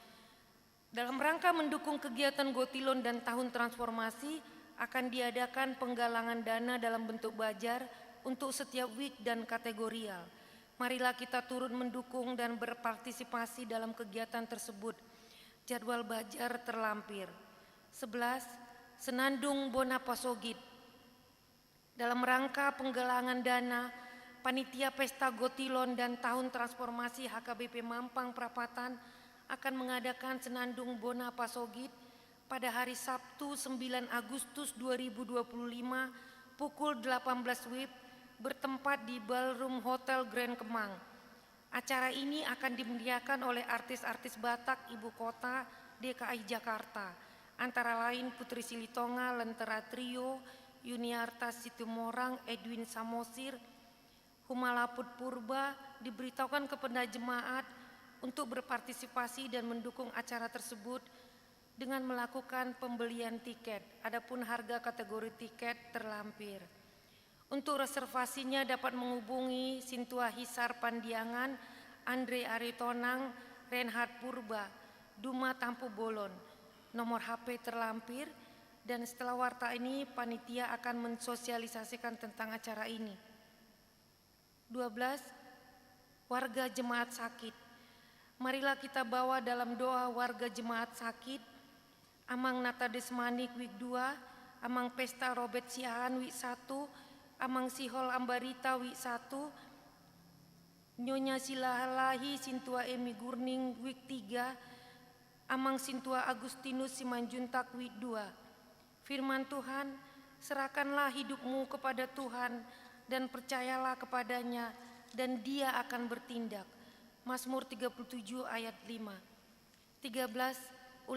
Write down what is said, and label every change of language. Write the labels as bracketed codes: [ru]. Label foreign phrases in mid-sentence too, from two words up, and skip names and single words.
[id] Dalam rangka mendukung kegiatan Gotilon dan Tahun Transformasi akan diadakan penggalangan dana dalam bentuk bajar untuk setiap week dan kategorial. Marilah kita turut mendukung dan berpartisipasi dalam kegiatan tersebut. Jadwal bajar terlampir. 11. Senandung Bona Pasogit. Dalam rangka penggalangan dana, Panitia Pesta Gotilon dan Tahun Transformasi HKBP Mampang Perapatan akan mengadakan Senandung Bona Pasogit pada hari Sabtu 9 Agustus 2025 pukul 18 WIB bertempat di Ballroom Hotel Grand Kemang. Acara ini akan dimeriahkan oleh artis-artis Batak Ibu Kota DKI Jakarta, antara lain Putri Silitonga, Lentera Trio, Yuniarta Situmorang, Edwin Samosir, Humalaput Purba. Diberitahukan kepada jemaat untuk berpartisipasi dan mendukung acara tersebut dengan melakukan pembelian tiket. Adapun harga kategori tiket terlampir. Untuk reservasinya dapat menghubungi Sintua Hisar Pandiangan, Andre Aritonang, Reinhard Purba, Duma Tampu Bolon. Nomor HP terlampir dan setelah warta ini panitia akan mensosialisasikan tentang acara ini. 12. Warga jemaat sakit. Marilah kita bawa dalam doa warga jemaat sakit, Amang Nata Desmanik Wik 2, Amang Pesta Robert Siahan Wik 1, Amang Sihol Ambarita Wik 1, Nyonya Silahalahi Sintua Emi Gurning Wik 3, Amang Sintua Agustinus Simanjuntak Wik 2. Firman Tuhan, serahkanlah hidupmu kepada Tuhan dan percayalah kepadanya dan Dia akan bertindak. Mazmur 37 ayat 5. 13.